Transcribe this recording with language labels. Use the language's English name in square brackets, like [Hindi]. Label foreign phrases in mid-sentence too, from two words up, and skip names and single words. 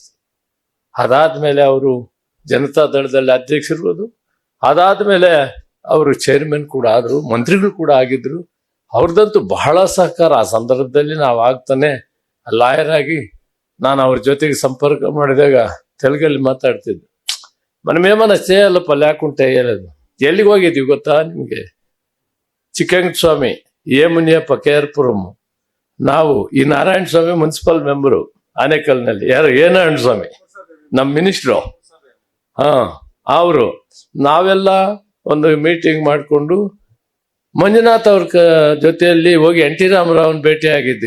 [Kannada] ಅದಾದ್ಮೇಲೆ ಅವರು ಜನತಾ ದಳದಲ್ಲಿ ಅಧ್ಯಕ್ಷರಿರೋದು, ಅದಾದ್ಮೇಲೆ ಅವರು ಚೇರ್ಮನ್ ಕೂಡ ಆದರು, ಮಂತ್ರಿಗಳು ಕೂಡ ಆಗಿದ್ರು. ಅವ್ರದ್ದಂತೂ ಬಹಳ ಸಹಕಾರ. ಆ ಸಂದರ್ಭದಲ್ಲಿ ನಾವು ಆಗ್ತಾನೆ ಲಾಯರ್ ಆಗಿ ನಾನು ಅವ್ರ ಜೊತೆಗೆ ಸಂಪರ್ಕ ಮಾಡಿದಾಗ ತೆಲುಗಲ್ಲಿ ಮಾತಾಡ್ತಿದ್ದೆ. [Telugu] మనమేమన్నా చేయాలಪ್ಪ లేకుంటే [Kannada] ಹೇಳೋದು. ಎಲ್ಲಿಗೆ ಹೋಗಿದ್ವಿ ಗೊತ್ತಾ ನಿಮಗೆ? ಚಿಕ್ಕಂಗಸ್ವಾಮಿ, ಎ ಮುನಿಯಪ್ಪ, KR-ಪುರಂ, ನಾವು ಈ ನಾರಾಯಣ ಸ್ವಾಮಿ ಮುನ್ಸಿಪಲ್ ಮೆಂಬರು ಆನೇಕಲ್ನಲ್ಲಿ. ಯಾರು? ಎ ನಾರಾಯಣ ಸ್ವಾಮಿ, ನಮ್ಮ ಮಿನಿಸ್ಟ್ರು. ಅವರು ನಾವೆಲ್ಲ ಒಂದು ಮೀಟಿಂಗ್ ಮಾಡಿಕೊಂಡು ಮಂಜುನಾಥ್ ಅವ್ರ ಜೊತೆಯಲ್ಲಿ ಹೋಗಿ NT ರಾಮರಾವ್ನ ಭೇಟಿ ಆಗಿದ್ವಿ.